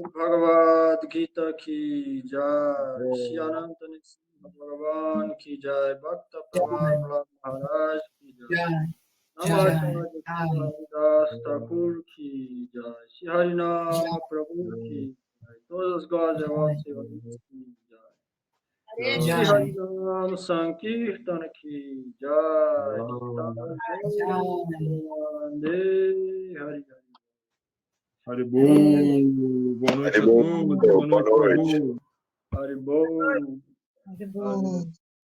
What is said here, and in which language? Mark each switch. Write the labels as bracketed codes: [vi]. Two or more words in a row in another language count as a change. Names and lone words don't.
[sa] Bhagavad Gita Ki Jai Shri Ananta Nrsimha Bhagavan Ki Jai Bhakta Prahlad Maharaj Ki Jai Namacharya Das Thakur Ki Jai Shri Harinam Prabhu Ki Jai [pt] Todas as glórias a vossa [sa] Ki Jai Shri Harinam Sankirtan Ki Jai Nityananda Hari Hari Bol. [pt] Boa noite a todos. Boa noite, Prabhu. [sa] Hari Bol.